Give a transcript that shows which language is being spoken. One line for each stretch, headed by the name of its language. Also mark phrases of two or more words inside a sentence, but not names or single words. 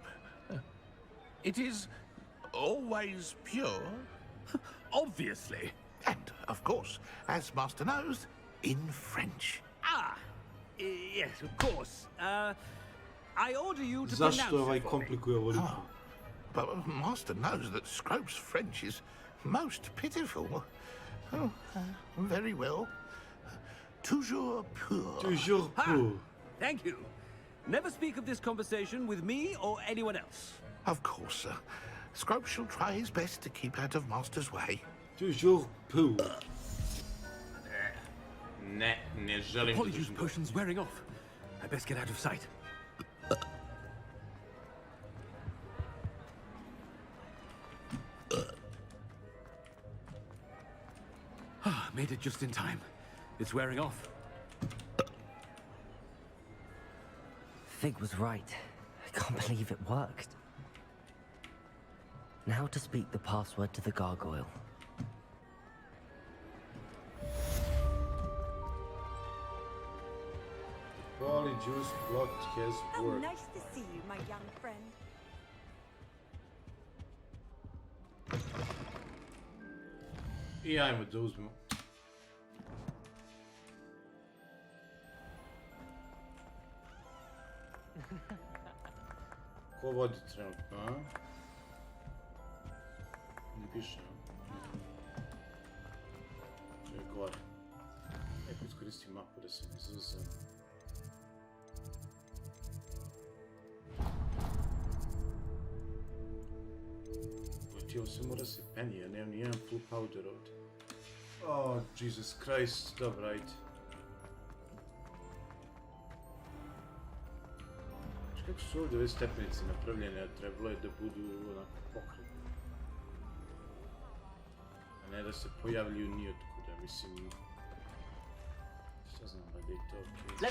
English: It is always pure. Obviously. And, of course, as Master knows, in French. Yes, of course. I order you to
Bosnian: Zašto
English: pronounce
Bosnian: ovaj
English: it for me.
Bosnian: komplikuje ovoliko?
English: But Master knows that Scrope's French is most pitiful. Oh, very well.
French: Toujours pur. Toujours pur.
English: Thank you. Never speak of this conversation with me or anyone else. Of course, sir. Scrope shall try his best to keep out of Master's way.
French: Toujours pur.
Bosnian: Ne želim da
English: Polyjuice
Bosnian: držim
English: potion's wearing off. I best get out of sight. Made it just in time. It's wearing off. Fig was right. I can't believe it worked. Now to speak the password to the gargoyle. Polyjuice block has How worked. nice to see you, my young friend.
Bosnian: I ajmo da uzmemo. Ko vodi trenutno, a? Ne piše, a? To je gore. Neko iskoristi mapu da se ne izazov. Ovo se mora se penije, ja nemam nijedan
English: full powder
Bosnian: ovdje.
English: Oh, Jesus Christ,
Bosnian: dobro, ajde. Kako su ovdje ove stepenice napravljene, a trebalo je da budu onako pokretne. A ne da se pojavljuju nijotkuda, mislim... Šta znam, da je to okej.